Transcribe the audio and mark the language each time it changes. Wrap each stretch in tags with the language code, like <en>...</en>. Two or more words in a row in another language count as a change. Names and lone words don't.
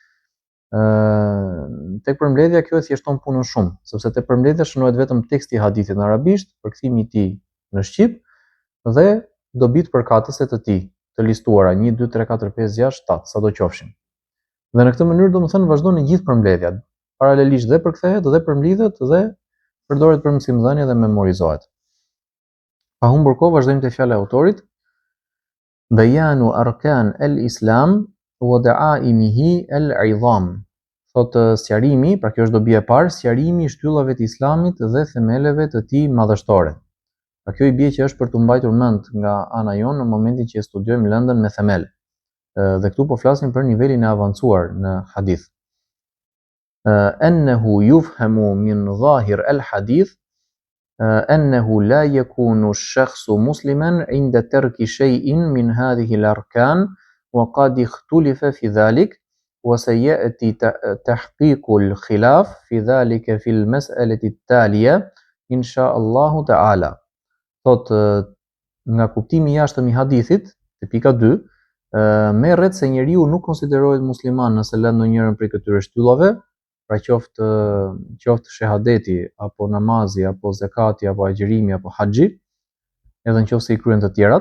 <sq>tek përmbledhja kjo e thjeshton punën shumë, sepse tek përmbledhja shënohet vetëm teksti i hadithit në arabisht, përkthimi i tij në shqip dhe dobit përkatëse të tij, të listuara 1, 2, 3, 4, 5, 6, 7, sado qofshin. Dhe në këtë mënyrë domethënë vazhdon në gjithë përmbledhja, paralelisht dhe përkthehet dhe përmbledhet dhe përdoret për mësimdhënie dhe memorizohet. Pa humbur kohë, vazhdojmë te fjala e autorit.</sq> <ar>بيان أركان الإسلام ودعائمه العظام.</ar> <sq>Thotë sqarimi, pra kjo është dobi e parë, sqarimi i shtyllave të Islamit dhe themeleve të tij madhështore. Pra kjo i bie që është për të mbajtur mend nga ana jonë në momentin që studiojmë lëndën me themel. Dhe këtu po flasim për nivelin e avancuar në hadith.</sq> <ar>أنه يفهم من ظاهر الحديث أنه لا يكون الشخص مسلما عند ترك شيء من هذه الأركان وقد اختلف في ذلك وسيأتي تحقيق الخلاف في ذلك في المسألة التالية إن شاء الله تعالى.</ar> <sq>Thot nga kuptimi i jashtëm i hadithit, te pika 2, merret se njeriu nuk konsiderohet musliman nëse lën ndonjërin prej këtyre shtyllave, pra qoftë shahadeti apo namazi apo zakati apo agjërimi apo haxhi, edhe nëse i kryen të tjerat.</sq>